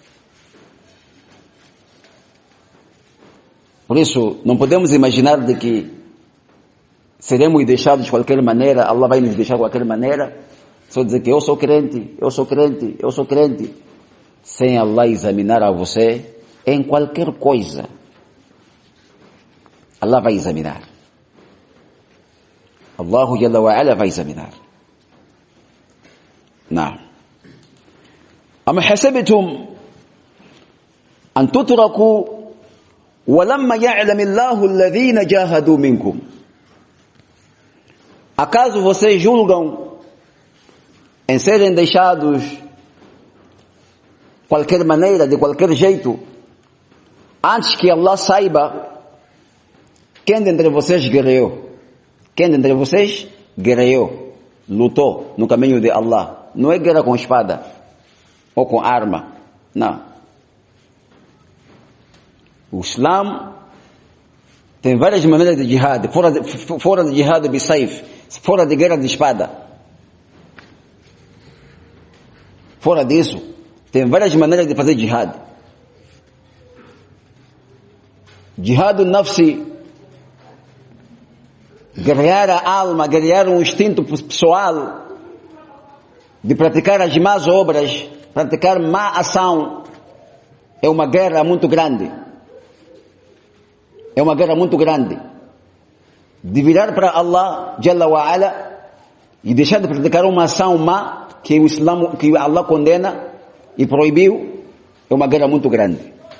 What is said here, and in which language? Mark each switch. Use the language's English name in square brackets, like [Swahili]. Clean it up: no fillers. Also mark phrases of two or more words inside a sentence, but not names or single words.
[Portuguese] Por isso, não podemos imaginar de que seremos deixados de qualquer maneira, Allah vai nos deixar de qualquer maneira, só dizer que eu sou crente, eu sou crente, eu sou crente, sem Allah examinar a você em qualquer coisa. Allah vai examinar. [Arabic] الله جل وعلا [Portuguese] vai examinar. [Arabic] نعم. أم حسبتم أن تتركوا ولما يعلم الله الذين جاهدوا منكم. [Portuguese] Acaso vocês julgam em serem deixados de qualquer maneira, de qualquer jeito, antes que Allah saiba quem dentre vocês guerreou? Quem dentre vocês guerreou, lutou no caminho de Allah? Não é guerra com espada ou com arma, não. O Islã tem várias maneiras de jihad, fora de [Arabic] جهاد بالسيف, [Portuguese] fora de guerra de espada. Fora disso, tem várias maneiras de fazer jihad. [Arabic] جهاد نفسي, [Portuguese] guerrear a alma, guerrear um instinto pessoal, de praticar as más obras, praticar má ação, é uma guerra muito grande. É uma guerra muito grande. De virar para [Arabic] الله جل وعلا [Portuguese] e deixar de praticar uma ação má que o Islã, que Allah condena e proibiu, é uma guerra muito grande.